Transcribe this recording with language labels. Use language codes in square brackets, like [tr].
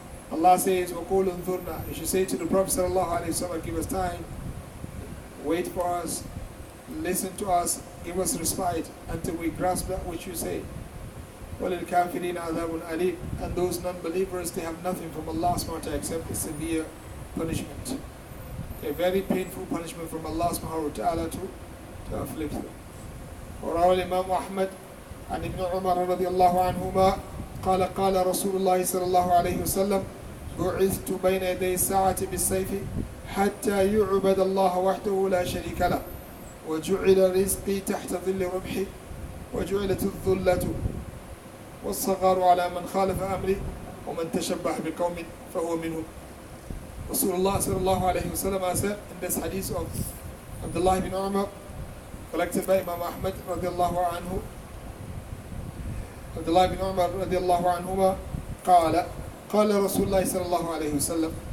[en] Allah says, [ar] وَقُولُ انظُرْنَا. [en] You should say to the Prophet sallallahu alayhi wa sallam, give us time, wait for us, listen to us, give us respite until we grasp that which you say. [ar] وَلِلْكَافِرِينَ عَذَابٌ أَلِيمٌ. [en] And those non-believers, they have nothing from Allah subhanahu wa ta'ala except a severe punishment. A very painful punishment from Allah subhanahu wa ta'ala to afflict them. [ar] وروى الإمام أحمد عن ابن عمر رضي الله عنهما قال قال رسول الله صلى الله عليه وسلم بعثت بين يدي الساعة بالسيف حتى يعبد الله وحده لا شريك له وجعل رزقي تحت ظل رمحي وجعلت الذلة والصغار على من خالف أمري ومن تشبه بقوم فهو منهم. [en] Rasulullah sallallahu alayhi wa sallam said in this hadith of Abdullah ibn Umar, collected by Imam Ahmad radiallahu anhu, Abdullah ibn Umar radiallahu anhuma, [ar] قال رسول الله صلى الله عليه وسلم.